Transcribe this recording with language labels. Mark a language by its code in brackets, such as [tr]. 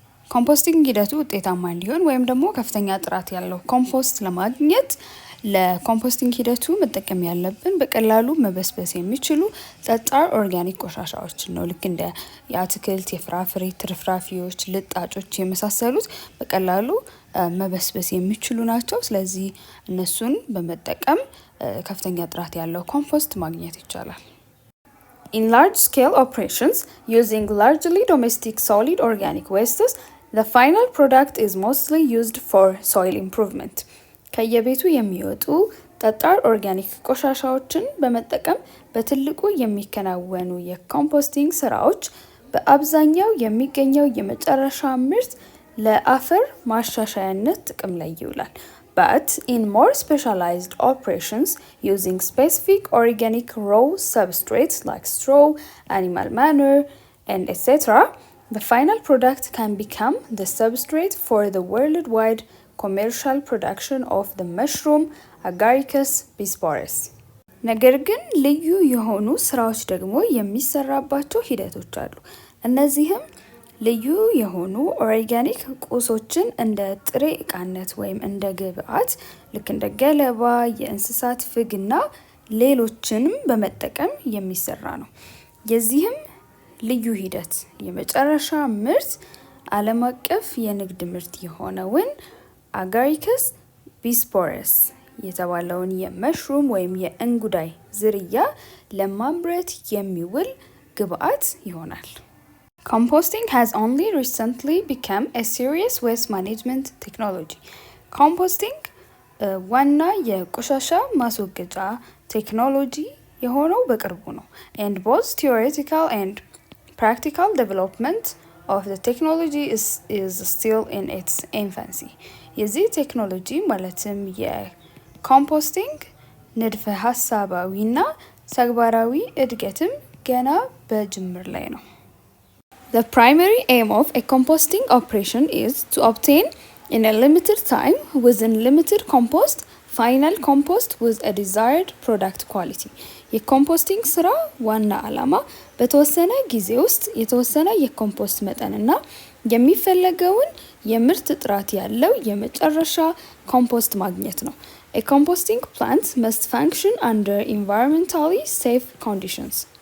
[am] ኮምፖስቲንግ ሂደቱ ውጤታማ እንዲሆን ወይም ደግሞ ከፍተኛ ጥራት ያለው ኮምፖስት ለማግኘት ለኮምፖስቲንግ ሂደቱ መጠቀም ያለብን በቀላሉ መበስበስ የሚችሉ ጠጣር ኦርጋኒክ ቆሻሻዎችን ነው። ልክ እንደ የአትክልት፣ የፍራፍሬ ትርፍራፊዎች፣ ልጣጮች የመሳሰሉት በቀላሉ መበስበስ የሚችሉ ናቸው። ስለዚህ እነሱን በመጠቀም ከፍተኛ ጥራት ያለው ኮምፖስት ማግኘት ይቻላል። [en] In large scale operations using largely domestic solid organic wastes, the final product is mostly used for soil improvement. [am] ከየቤቱ የሚወጡ ጠጣር ኦርጋኒክ ቆሻሻዎችን በመጠቀም በትልቁ የሚከናወኑ የኮምፖስቲንግ ስራዎች በአብዛኛው የሚገኘው የመጨረሻ ምርት ለአፈር ማሻሻያነት ጥቅም ላይ ይውላል። [en] But in more specialized operations using specific organic raw substrates like straw, animal manure, and etc., the final product can become the substrate for the worldwide commercial production of the mushroom Agaricus bisporus. [am] ነገር ግን ልዩ የሆኑ ስራዎች ደግሞ የሚሰራባቸው ሂደቶች አሉ። እነዚህም ልዩ የሆኑ ኦርጋኒክ ቁሶችን እንደ ጥሬ ዕቃነት ወይም እንደ ግብአት ልክ እንደ ገለባ፣ የእንስሳት ፍግና ሌሎችንም በመጠቀም የሚሰራ ነው። የዚህም ልዩ ሂደት የመጨረሻ ምርት ዓለም አቀፍ የንግድ ምርት የሆነውን አጋሪከስ ቢስፖረስ የተባለውን የመሽሩም ወይም የእንጉዳይ ዝርያ ለማምረት የሚውል ግብአት ይሆናል። [en] Composting has only recently become a serious waste management technology. Composting [am] ዋና የቆሻሻ ማስወገጃ ቴክኖሎጂ የሆነው በቅርቡ ነው። [en] And both theoretical and practical development of the technology is still in its infancy. [am] የዚህ ቴክኖሎጂ ማለትም የኮምፖስቲንግ ንድፈ ሀሳባዊና ተግባራዊ እድገትም ገና በጅምር ላይ ነው። [en] The primary aim of a composting operation is to obtain in a limited time within limited compost final compost with a desired product quality. [am] የኮምፖስቲንግ ስራ ዋና ዓላማ በተወሰነ ጊዜ ውስጥ የተወሰነ የኮምፖስት መጠንና የሚፈለገውን የምርት ጥራት ያለው የመጨረሻ ኮምፖስት ማግኘት ነው። [en] A composting plant must function under environmentally safe conditions.